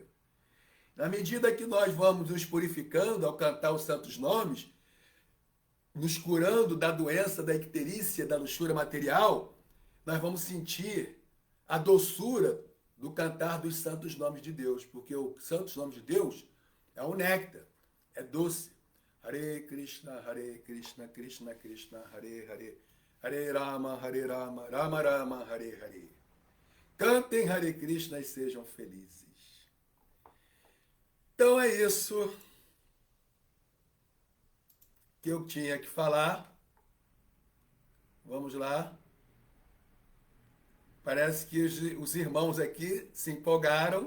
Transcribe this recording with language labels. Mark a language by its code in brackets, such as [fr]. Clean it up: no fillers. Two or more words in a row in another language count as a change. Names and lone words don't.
[pt] Na medida que nós vamos nos purificando ao cantar os santos nomes, nos curando da doença, da icterícia, da luxúria material, nós vamos sentir a doçura do cantar dos santos nomes de Deus, porque os santos nomes de Deus é um néctar, é doce. [sa] हरे कृष्ण कृष्ण कृष्ण हरे हरे हरे राम राम राम हरे हरे. [pt] Cantem Hare Krishna e sejam felizes. Então é isso que eu tinha que falar. Vamos lá. Parece que os irmãos aqui se empolgaram.